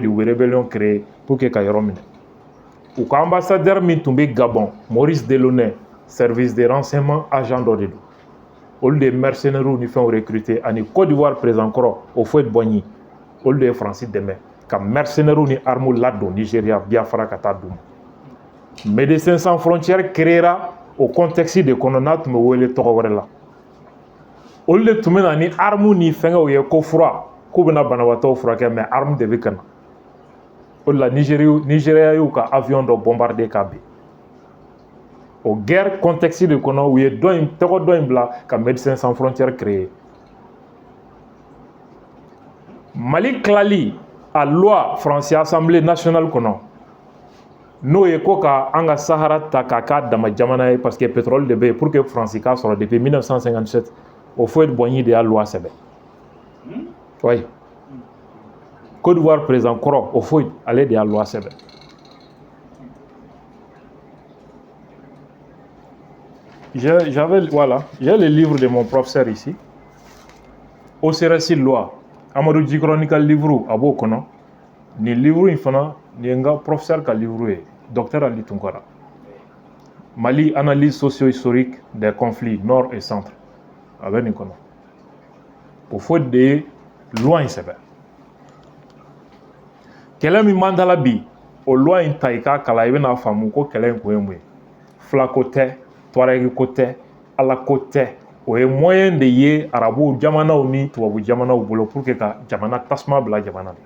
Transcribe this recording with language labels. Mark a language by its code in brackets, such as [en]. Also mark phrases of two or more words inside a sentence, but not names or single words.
[bm] U bɛ [fr] rébellion créer pour que [bm] ka yɔrɔ minɛ. U ka ambassadeur min tun bɛ Gabon, Maurice Delaunay, [fr] service de renseignement agent [bm] dɔ de don. Olu de ye mercenaires ni fɛnw recruter, ani Côte d'Ivoire président kɔrɔ Houphouët-Boigny, olu de ye France dɛmɛ ka mercenaires ni armes ladon Nigeria Biafra ka taa d'u ma. Médecins sans frontières [fr] créera au contexte de [bm] kɔnɔ n'a tun bɛ wele tɔgɔ wɛrɛ la. Olu de tun bɛ na ni armes ni fɛngɛw ye ko fura k'u bɛna banabaatɔw furakɛ, [fr] mais armes [bm] de bɛ ka na. O de la Nigeria y'u ka avion dɔ bombarder ka bin. O [fr] guerre contexte [bm] de kɔnɔ u ye tɔgɔ dɔ in bila ka Médecins sans frontières créer. Mali tilali a loi France Assemblée nationale kɔnɔ n'o ye ko ka an ka Sahara ta k'a k'a dama jamana ye [fr] parce que pétrole [bm] de bɛ yen [fr] pour que [bm] France k'a sɔrɔ [fr] depuis 1957 [bm] Houphouët-Boigny de y'a loi sɛbɛn. Oui. Côte d'Ivoire président kɔrɔ Houphouët ale de y'a loi sɛbɛn. [fr] J'ai le livre de mon professeur ici. [bm] OCRS loi. Amadou Djikoro ka livre a b'o kɔnɔ. Ni livre in fana ni n ka professeur ka livre ye, docteur Ali Tunkara. [fr] Mali analyse socio-historique des conflits nord et centre. [bm] A bɛ nin kɔnɔ. Houphouët de ye loi in sɛbɛn. Kɛlɛ min b'an da la bi, o loi in ta i k'a kalan i bɛna faamu ko kɛlɛ in kun ye mun ye. Filako tɛ, Tuareg ko tɛ, Ala ko tɛ. O ye moyen de ye arabu jamanaw ni tubabu jamanaw bolo [fr] pour que [bm] ka jamana tasuma bila jamana la.